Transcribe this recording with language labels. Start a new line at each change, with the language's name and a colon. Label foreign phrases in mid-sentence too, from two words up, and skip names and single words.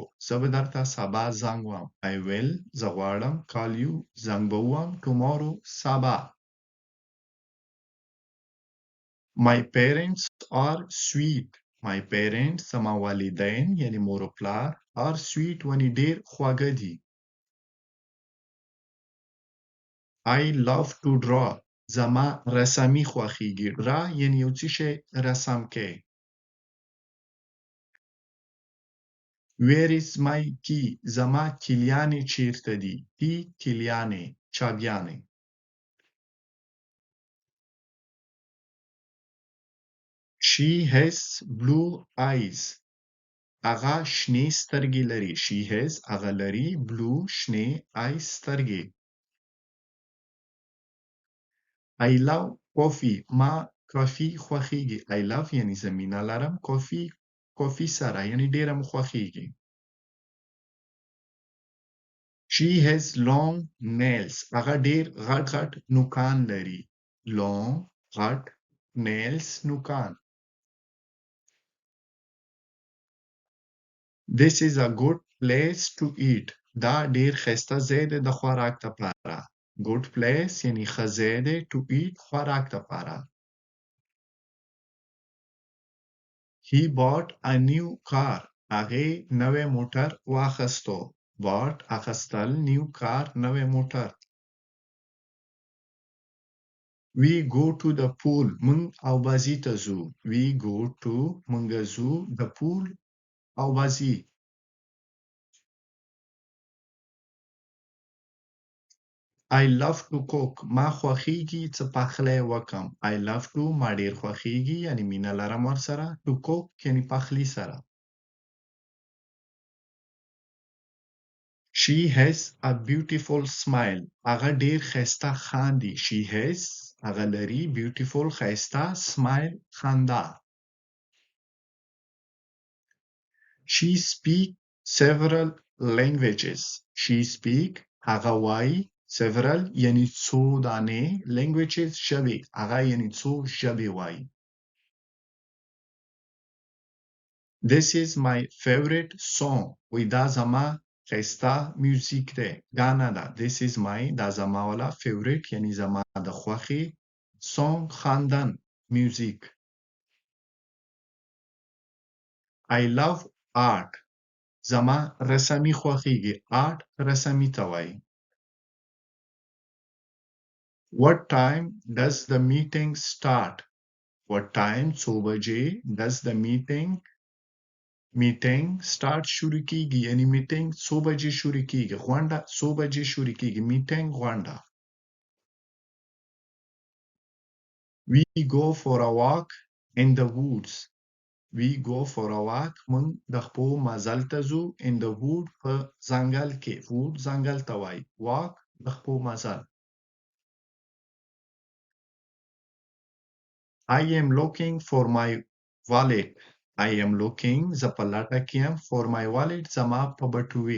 Pashto: زه به درته سبا زنګ وهم.
English: I will
Pashto: زه غواړم
English: call you
Pashto: زنګ به وهم tomorrow سبا.
English: My parents are sweet. My parents
Pashto: زما والدین یعنی مور و پلار
English: are sweet
Pashto: ونې ډېر خواږه دي.
English: I love to draw.
Pashto: زما رسامي خوښیږي. draw یعنی یو څه شی رسم کې.
English: Where is my key?
Pashto: زما کلیانې چیرته دي؟ key کلیانې چابیانې.
English: She has blue eyes.
Pashto: هغه شنې سترګې لري.
English: She has
Pashto: هغه لري blue شنې eyes سترګې.
English: I love coffee.
Pashto: ما کافي خوښیږي.
English: I love
Pashto: یعنی زه مینه لرم. کافي سره یعنی ډېره مو خوښیږي.
English: She has long nails.
Pashto: هغه ډېر غټ غټ نوکان لري. long غټ nails نوکان.
English: This is a good place to eat.
Pashto: دا ډېر ښایسته ځای دی د خوراک دپاره.
English: good place
Pashto: یعنی ښه ځای دی
English: to eat
Pashto: خوراک دپاره.
English: He bought a new car.
Pashto: هغې نوی موټر واخیستو. bought اخیستل
English: new car
Pashto: نوی موټر.
English: We go to the pool.
Pashto: موږ اوبازي ته ځو.
English: We go to
Pashto: موږ ځو
English: the pool اوبازي. I love to cook.
Pashto: ما خوښیږي څه پخلی وکم.
English: I love to
Pashto: ما ډېر خوښیږي یعنی مینه لرم ورسره.
English: to cook
Pashto: یعنی پخلی سره.
English: She has a beautiful smile.
Pashto: هغه ډېر ښایسته خاندي.
English: She has
Pashto: هغه لري beautiful ښایسته smile خندا.
English: She speak several languages. She speak
Pashto: هغه وایي several یعنی څو دانې languages ژبې. هغه یعنی څو ژبې وایي.
English: This is my favorite song.
Pashto: وی دا زما ښایسته میوزیک دی. ګانا ده.
English: This is my
Pashto: دا زما والا favorite یعنی زما د خوښې song خواندن میوزیک.
English: I love art.
Pashto: زما رسامي خوښیږي. art رسامي ته وایي.
English: What time does the meeting start? What time
Pashto: څو بجې
English: does the meeting start
Pashto: شروع کیږي یعنی meeting څو بجې شروع کیږي. غونډه څو بجې شروع کیږي. meeting غونډه.
English: We go for a walk in the woods. We go for a walk.
Pashto: موږ د خپو مزل ته ځو
English: in the wood
Pashto: په ځنګل کې. wood ځنګل ته وایي. walk د خپو مزل.
English: I am looking for my wallet. I am looking
Pashto: زه په لټه کې یم
English: for my wallet
Pashto: زما په بټوې.